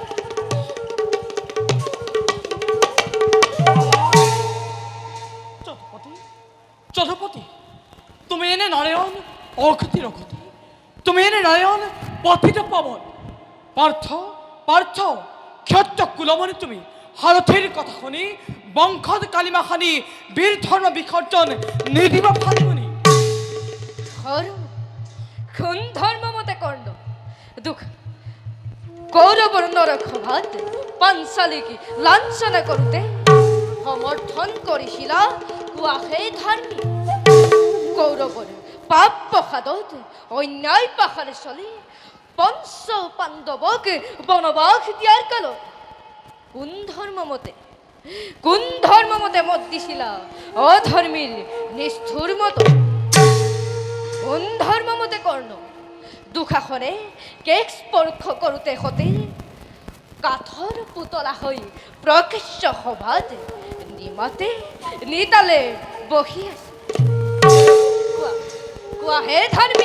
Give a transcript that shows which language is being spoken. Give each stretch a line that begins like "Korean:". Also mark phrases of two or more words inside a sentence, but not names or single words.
Assamese: চতুপতি তুমি এনে নারায়ণ অক্ষতির অক্ষতি তুমি এনে নারায়ণ পথিত পাবন পার্থ পার্থ ক্ষত্র কুলমণি তুমি হারথের কথা শুনি বংশত কালিমা খানি বীর ধর্ম বিসর্জন নিদিব ফাল্গুনি ধর্ম কোন ধর্ম মতে কর্ণ দুঃখ কৌরবর নরক্ষভাত পাঞ্চালিকি লাঞ্ছনা করতে সমর্থন করিছিলা কোৱা সেই ধৰ্মী কৌৰৱৰ পাপ প্ৰসাদত অন্যায় পাশাৰে চলি পঞ্চ পাণ্ডৱক বনবাস দিয়াৰ কালত কোন ধৰ্ম মতে মত দিছিলা অধৰ্মীৰ নিষ্ঠুৰ মত কোন ধৰ্ম মতে কৰ্ণ দুখাখনে কেক স্পৰ্শ কৰোঁতে সতে কাঠৰ পুতলা হৈ প্ৰকাশ্য সভাত নিমাতে নিতালে বহি আছে কোৱা হে ধৰ্মী